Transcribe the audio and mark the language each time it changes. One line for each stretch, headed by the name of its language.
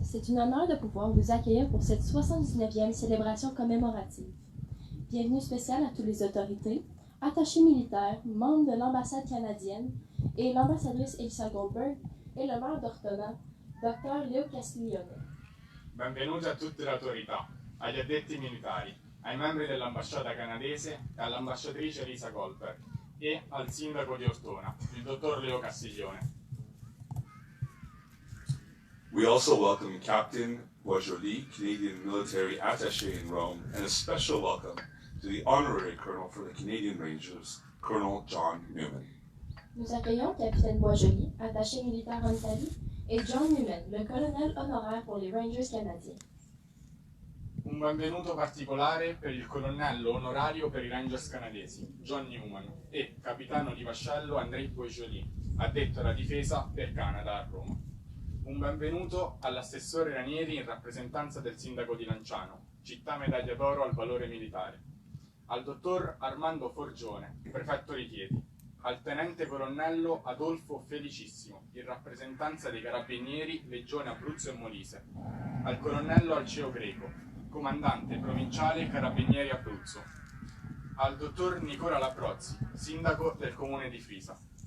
French: C'est un honneur de pouvoir vous accueillir pour cette 79e célébration commémorative. Bienvenue spéciale à toutes les autorités, attachés militaires, membres de l'ambassade canadienne et l'ambassadrice Elissa Golberg et le maire d'Ortona, Dr. Castiglione.
Italian: Benvenuti a tutte le autorità, agli addetti militari, ai membri dell'ambasciata canadese e all'ambasciatrice Elissa Golberg e al Sindaco di Ortona, il dottor Castiglione.
English: We also welcome Captain Boisjoli, Canadian military attaché in Rome, and a special welcome to the honorary colonel for the Canadian Rangers, Colonel John Newman.
French: Nous accueillons Capitaine Boisjoli, attaché militaire en Italie, et John Newman, le colonel honoraire pour les Rangers canadiens.
Italian: Un benvenuto particolare per il colonnello onorario per i Rangers canadesi, John Newman, e capitano di vascello Andrei Boisjoli, addetto alla difesa per Canada a Roma. Un benvenuto all'assessore Ranieri in rappresentanza del sindaco di Lanciano, città medaglia d'oro al valore militare, al dottor Armando Forgione, prefetto di Chieti, al tenente colonnello Adolfo Felicissimo, in rappresentanza dei carabinieri Legione Abruzzo e Molise, al colonnello Alceo Greco, comandante provinciale carabinieri Abruzzo, al dottor Nicola Labrozzi, sindaco del comune di Frisa.